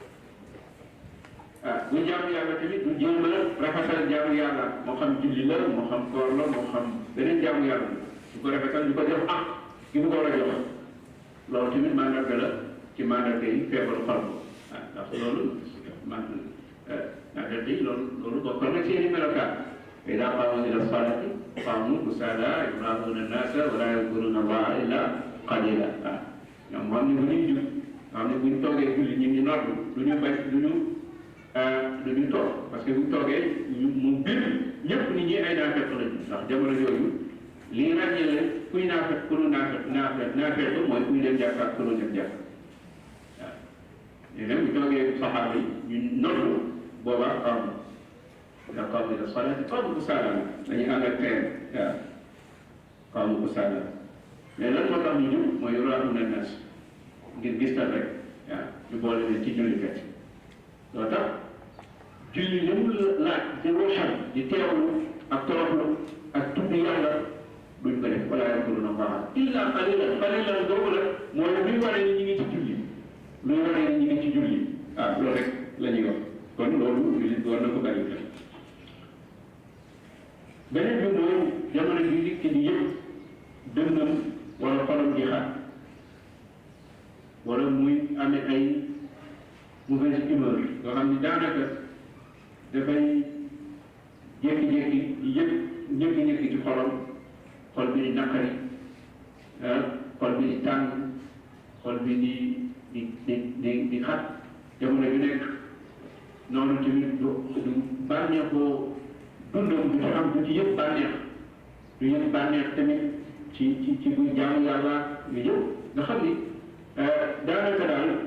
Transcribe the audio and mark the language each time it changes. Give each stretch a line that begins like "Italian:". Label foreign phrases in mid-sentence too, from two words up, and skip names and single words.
Wolof: bu jaamu yàlla tamit du jéem a rafetal jaamu yàlla moo xam julli la moo xam koor la moo xam beneen jaamu yàlla du ko rafetal du ko jox ak gi mu ko war a jox loolu tamit mandarga la ci mandarga yi feebaru xol ndax loolu mandarga yi loolu bokk na ci yeneen melokaan
Arabic: إذا قاموا إلى الصلاة قاموا كسالى يراءون الناس ولا يذكرون الله إلا قليلا
Wolof: ñoom xam ne bu ñuy jug xam ne bu ñu toogee julli ñu ngi nodd du ñu bañ du ñu toog
French: parce que
Wolof: bu ñu toogee mu bir ñëpp nit ñi ay naafeq lañu ndax jamono yooyu lii ràññee leen kuy naafeq ku nu naafeq mooy kuy dem jàkka ak ku nu dem jàkka waaw léegi nag bu toogee saxaaba yi ñu nodd boobaa xam إذا
Arabic: قاموا إلى الصلاة قاموا كسالى
Wolof: dañuy ànd ak teel waaw
Arabic: قاموا كسالى
Wolof: mais lan moo tax ñu jóg mooy
Arabic: يراءون الناس
Wolof: ngir gistal rek waaw ñu boole leen ci jullikat loo tax julli li mu laaj di ruuxam di teewlu ak toroxlu ak tudd yàlla duñ ko def wala
Arabic: يذكرون الله إلا قليلا قليلا
Wolof: boobu nag mooy luy waree ni ñu ngi ci julli luy waree ni ñu ngi ci julli waaw loolu rek la ñuy wax kon loolu jullit war na ko bàyyi xel beneen bi mooy jamono bi nit ki di yëpp dënnam wala xolam di xaar wala muy amee ay
French: mauvaise humeur
Wolof: yoo xam ni daanaka dafay jékki-jékki di yëpp ñëkki-ñëkki ci xolam xol bi di naqari xol bi di tàng xol bi di xat jamono bi nekk noonu tamit du bànneexoo dundam du ci am du ci yëpp bànneex du yëpp bànneex tamit ci buy jaamu yàlla yooyu yëpp nga xam ni daanaka daal